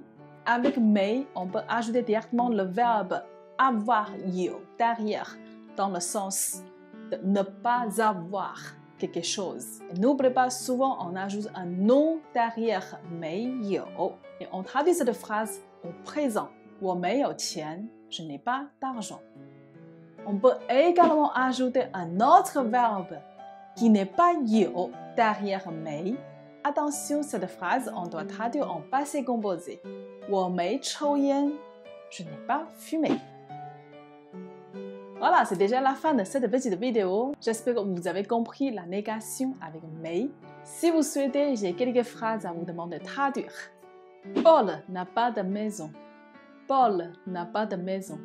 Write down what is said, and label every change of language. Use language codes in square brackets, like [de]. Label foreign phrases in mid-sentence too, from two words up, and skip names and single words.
[fr] Avec mei, on peut ajouter directement le verbe avoir you derrière dans le sens de ne pas avoir quelque chose. N'oubliez pas, souvent on ajoute un nom derrière [zh] 没有 [fr] et on traduit cette phrase au présent. [zh] 我没有钱， [fr] je n'ai pas d'argent. On peut également ajouter un autre verbe qui n'est pas you derrière mei. Attention, cette phrase, on doit traduire en passé composé. [zh] 我没抽烟, [fr] je n'ai pas fumé. Voilà, c'est déjà la fin de cette petite vidéo. J'espère que vous avez compris la négation avec mei. Si vous souhaitez, j'ai quelques phrases à vous demander de traduire. Paul n'a pas de maison. Paul n'a pas de maison.